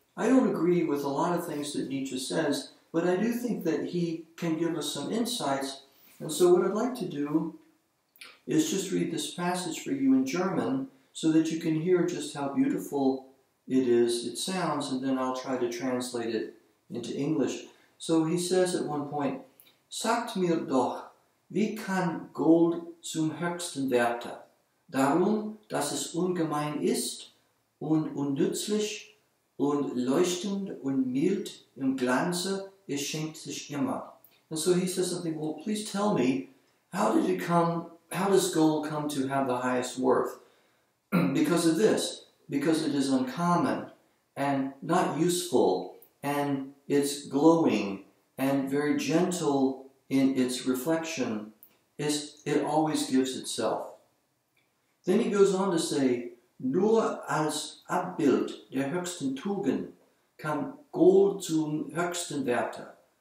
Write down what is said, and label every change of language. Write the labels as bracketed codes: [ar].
[en] I don't agree with a lot of things that Nietzsche says, but I do think that he can give us some insights. And so what I'd like to do is just read this passage for you in German so that you can hear just how beautiful it sounds, and then I'll try to translate it into English. So he says at one point, [de] Sagt mir doch, wie kann Gold zum höchsten Werte? Darum, dass es ungemein ist und unnützlich und leuchtend und mild im Glanze, es schenkt sich immer. [en] And so he says something, well, please tell me, how does gold come to have the highest worth? Because of this, because it is uncommon and not useful, and it's glowing and very gentle in its reflection, it always gives itself. Then he goes on to say, [de] nur als Abbild der höchsten Tugend kann Gold zum höchsten Werte.